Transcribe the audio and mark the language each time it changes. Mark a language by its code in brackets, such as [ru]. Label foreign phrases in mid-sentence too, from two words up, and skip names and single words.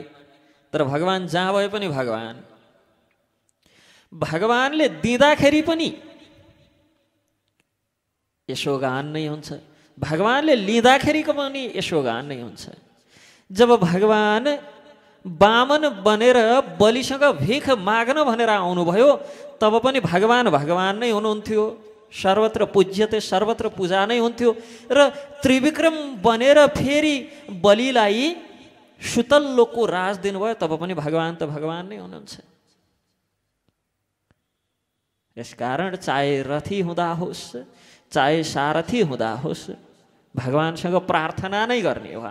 [ne] तर भगवान जहाँ भए पनि भगवानले दिँदाखेरि पनि यशोगान नै हुन्छ, भगवानले लिँदाखेरिको पनि यशोगान नै हुन्छ। जब भगवान वामन बनेर बलिसँग भिख माग्न भनेर आउनुभयो, तब पनि भगवान भगवान नै हुनुहुन्थ्यो। [sa] सर्वत्र पूज्यते, [ne] सर्वत्र पूजा नै हुन्थ्यो। र त्रिविक्रम बनेर फेरि बलिलाई सुतल लोकको राज दिनुभयो, तब पनि भगवान त भगवान नै हुनुहुन्छ। यसकारण चाहे रथी हुँदा होस् चाहे सारथी हुँदा होस्, भगवानसँग प्रार्थना नै गर्ने हो।